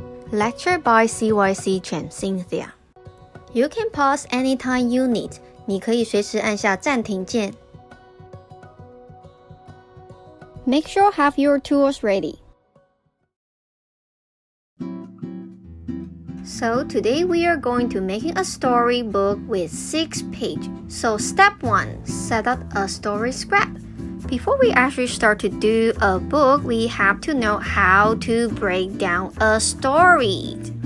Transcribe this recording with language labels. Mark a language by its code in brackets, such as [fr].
[en] Lecture by CYC Chen Cynthia. You can pause anytime you need. [zh] 你可以随时按下暂停键。 [en] Make sure have your tools ready. So today we are going to making a storybook with 6 pages. So step 1, set up a story scrap. Before we actually start to do a book, we have to know how to break down a story.